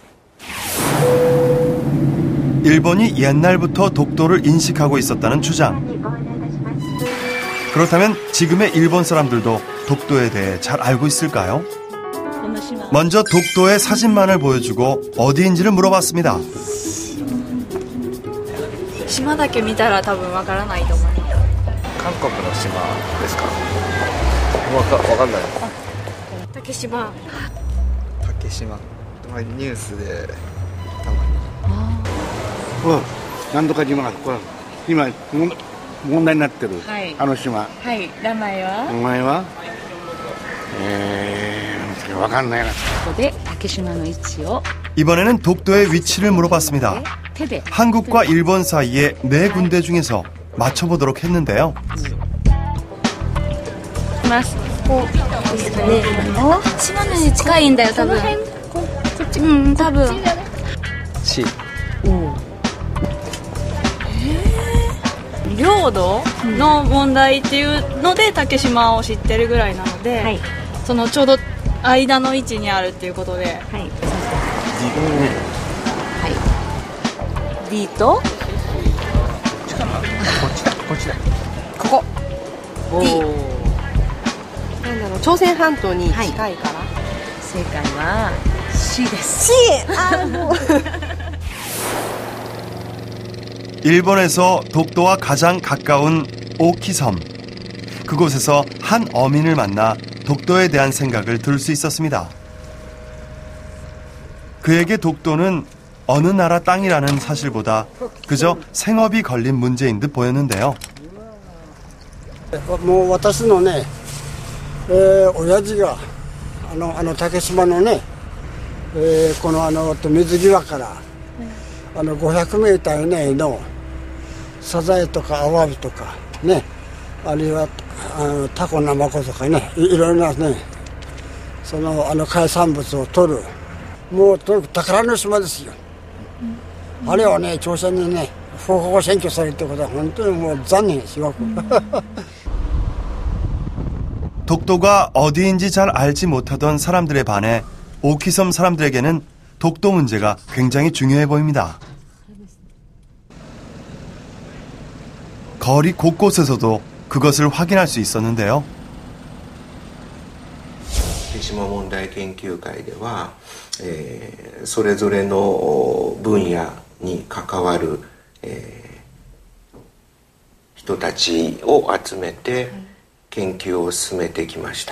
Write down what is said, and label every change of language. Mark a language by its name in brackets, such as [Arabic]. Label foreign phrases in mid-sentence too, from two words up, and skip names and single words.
[Korean] 일본이 옛날부터 독도를 인식하고 있었다는 주장. 그렇다면 지금의 일본 사람들도 독도에 대해 잘 알고 있을까요? 먼저 독도의 사진만을 보여주고 어디인지를 물어봤습니다. [Japanese] 島だけ見たら多分わからないと思います。韓国の島ですか？わかんない。竹島。竹島。ニュースでたまに。なんとか島がこれ今問題になってる、はい、あの島。はい。名前は？名前は？わかんないな。ここで竹島の位置を。 [Korean] 이번에는 독도의 위치를 물어봤습니다. 한국과 일본 사이에 4군데 중에서 맞춰보도록 했는데요. [Japanese] 島に近いんだよ多分。多分。 C。領土の問題っていうので竹島を知ってるぐらいなので、そのちょうど間の位置にあるっていうことで。D とこっちだここ D なんだろう朝鮮半島に近いから、正解は C です。 C! [Korean] 일본에서 독도와 가장 가까운 오키섬. 그곳에서 한 어민을 만나 독도에 대한 생각을 들을 수 있었습니다. 그에게 독도는 어느 나라 땅이라는 사실보다 그저 생업이 걸린 문제인 듯 보였는데요. [Japanese] もう私のね、親父が竹島のね、この水際から500メーター以内のサザエとかアワビとかね、あるいはタコナマコとかね、いろいろなね、その海産物を取る、もうとにかく宝の島ですよ。あれはね、朝鮮にね、不法占拠されるってことは本当にもう残念ですよ。 [Korean] 독도가 어디인지 잘 알지 못하던 사람들에 반해 오키섬 사람들에게는 독도 문제가 굉장히 중요해 보입니다. 거리 곳곳에서도 그것을 확인할 수 있었는데요. [Japanese] 竹島問題研究会では、それぞれの分野に関わる、人たちを集めて研究を進めてきました。